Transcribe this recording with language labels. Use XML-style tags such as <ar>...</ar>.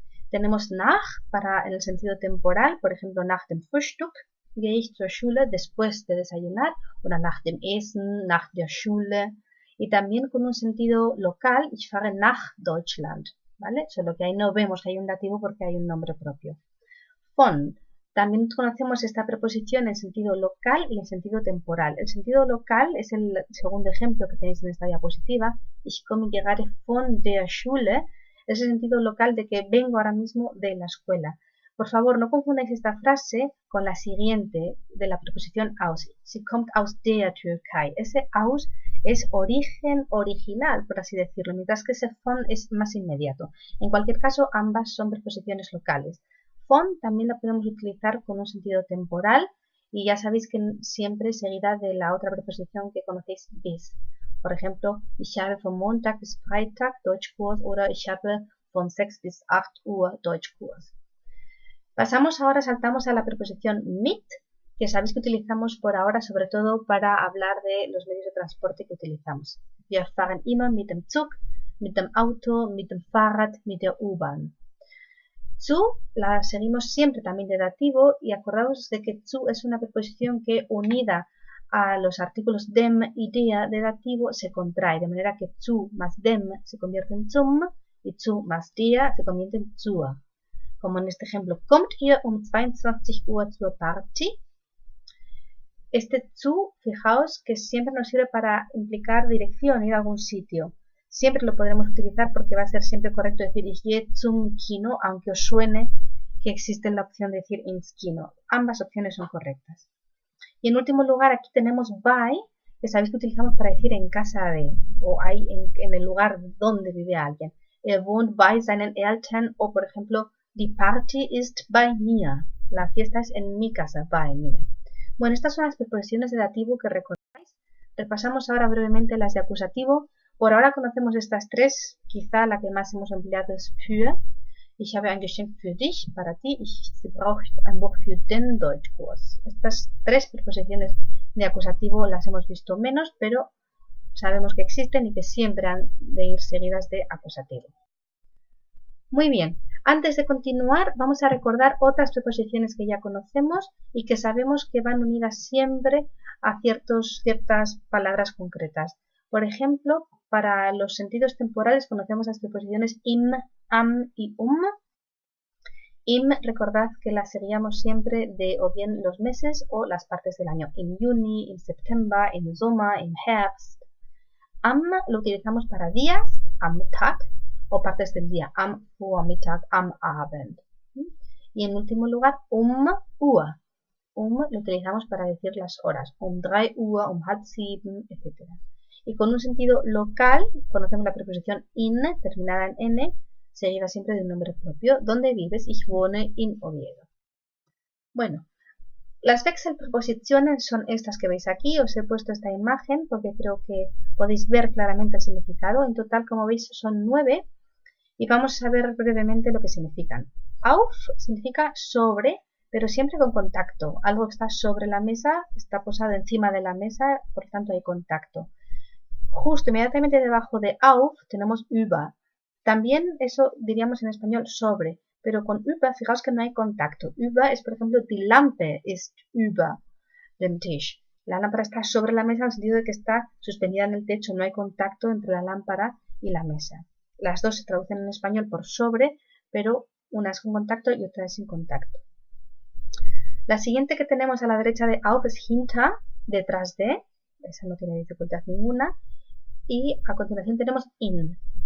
<es>Tenemos nach en el sentido temporal, por ejemplo,</es> <de>nach dem Frühstück gehe ich zur Schule,</de> <es>después de desayunar, o</es> <de>nach dem Essen, nach der Schule,</de> <es>y también con un sentido local,</es> <de>ich fahre nach Deutschland,</de> <es>¿vale? Solo que ahí no vemos que hay un dativo porque hay un nombre propio. Von. También conocemos esta preposición en sentido local y en sentido temporal. El sentido local es el segundo ejemplo que tenéis en esta diapositiva.</es> <de>Ich komme gerade von der Schule.</de> <es>Es el sentido local de que vengo ahora mismo de la escuela. Por favor, no confundáis esta frase con la siguiente de la preposición aus.</es> <de>Sie kommt aus der Türkei.</de> <es>Ese aus es origen original, por así decirlo, mientras que ese von es más inmediato. En cualquier caso, ambas son preposiciones locales. Von también la podemos utilizar con un sentido temporal y ya sabéis que siempre seguida de la otra preposición que conocéis, bis. Por ejemplo,</es> <de>ich habe von Montag bis Freitag Deutschkurs oder ich habe von 6 bis 8 Uhr Deutschkurs.</de> <es>Saltamos a la preposición mit, que sabéis que utilizamos por ahora sobre todo para hablar de los medios de transporte que utilizamos.</es> <de>Wir fahren immer mit dem Zug, mit dem Auto, mit dem Fahrrad, mit der U-Bahn.</de> <es>Zu la seguimos siempre también de dativo y acordaos de que zu es una preposición que unida a los artículos dem y der de dativo se contrae, de manera que zu más dem se convierte en zum y zu más der se convierte en zur. Como en este ejemplo,</es> <de>kommt ihr 22 Uhr zur Party?</de> <es>Este zu, fijaos que siempre nos sirve para implicar dirección, ir a algún sitio. Siempre lo podremos utilizar porque va a ser siempre correcto decir</es> <de>ich gehe zum Kino,</de> <es>aunque os suene que existe la opción de decir</es> <de>ins Kino.</de> <es>Ambas opciones son correctas. Y en último lugar aquí tenemos bei, que sabéis que utilizamos para decir en casa de, o ahí en el lugar donde vive alguien.</es> <de>Wohnt bei seinen Eltern,</de> <es>o por ejemplo,</es> <de>die Party ist bei mir.</de> <es>La fiesta es en mi casa,</es> <de>bei mir.</de> <es>Bueno, estas son las preposiciones de dativo que recordáis. Repasamos ahora brevemente las de acusativo. Por ahora conocemos estas tres, quizá la que más hemos empleado es für.</es> <de>Ich habe ein Geschenk für dich,</de> <es>para ti.</es> <de>Sie braucht ein Buch für den Deutschkurs.</de> <es>Estas tres preposiciones de acusativo las hemos visto menos, pero sabemos que existen y que siempre han de ir seguidas de acusativo. Muy bien, antes de continuar vamos a recordar otras preposiciones que ya conocemos y que sabemos que van unidas siempre a ciertas palabras concretas. Por ejemplo, para los sentidos temporales conocemos las preposiciones im, am y Im, recordad que las seguíamos siempre de o bien los meses o las partes del año.</es> <de>Im Juni, im September, im Sommer, im Herbst.</de> <es>Am lo utilizamos para días,</es> <de>am Tag,</de> <es>o partes del día,</es> <de>am Vormittag, am Abend.</de> <es>Y en último lugar, Uhr. Lo utilizamos para decir las horas, 3 Uhr, 6:30, etc. Y con un sentido local, conocemos la preposición in, terminada en n, seguida siempre de un nombre propio. ¿Dónde vives?</es> <de>Ich wohne in Oviedo.</de> <es>Bueno, las Wechselpreposiciones son estas que veis aquí. Os he puesto esta imagen porque creo que podéis ver claramente el significado. En total, como veis, son 9 y vamos a ver brevemente lo que significan. Auf significa sobre, pero siempre con contacto. Algo que está sobre la mesa, está posado encima de la mesa, por tanto hay contacto. Justo inmediatamente debajo de auf tenemos über. También eso diríamos en español sobre, pero con über fijaos que no hay contacto. Über es, por ejemplo,</es> <de>die Lampe ist über dem Tisch.</de> <es>La lámpara está sobre la mesa en el sentido de que está suspendida en el techo, no hay contacto entre la lámpara y la mesa. Las dos se traducen en español por sobre, pero una es con contacto y otra es sin contacto. La siguiente que tenemos a la derecha de auf es hinter, detrás de, esa no tiene dificultad ninguna. Y a continuación tenemos in.</es>